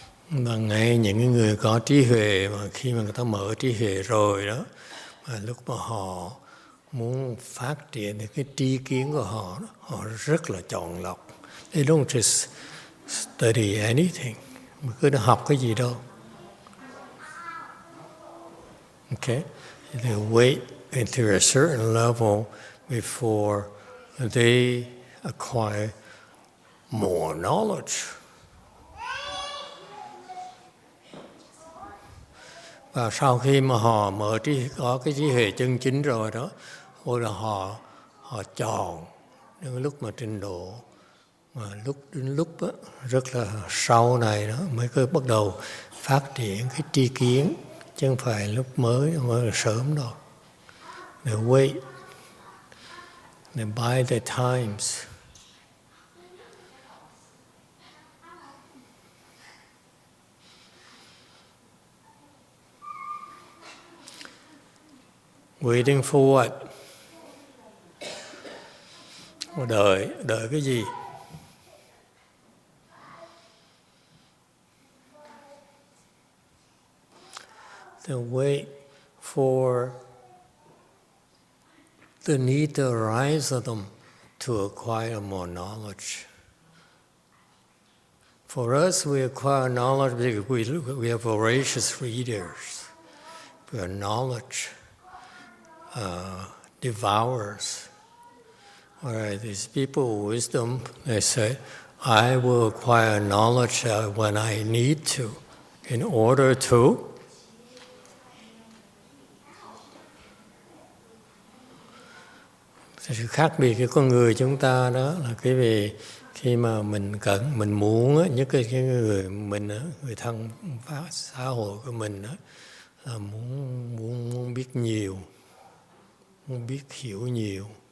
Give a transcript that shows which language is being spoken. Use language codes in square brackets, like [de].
[vi] Mà ngay những người có trí huệ, mà khi mà người ta mở trí huệ rồi đó, mà lúc mà họ muốn phát triển cái tri kiến của họ, họ rất là chọn lọc. [en] They don't just study anything, [vi] mà cứ học cái gì đâu. [en] Okay? They wait until a certain level before they acquire more knowledge. [vi] Và sau khi mà họ có cái trí huệ chân chính rồi đó, hoặc là họ chọn những lúc mà trình độ mà đến lúc đó, rất là sau này đó mới có bắt đầu phát triển cái tri kiến, chứ không phải lúc mới là sớm đâu. [en] They wait, they buy their times. Waiting for what? [vi] Đợi cái gì? [en] They wait for the need to arise of them to acquire more knowledge. For us, we acquire knowledge because we are voracious readers. We are knowledge devourers. Alright, these people with wisdom, they say, I will acquire knowledge when I need to, in order to [vi] sự khác biệt của con người chúng ta đó là cái vì khi mà mình muốn á, nhất cái người mình á, người thân xã hội của mình á, là muốn biết nhiều, muốn biết hiểu nhiều.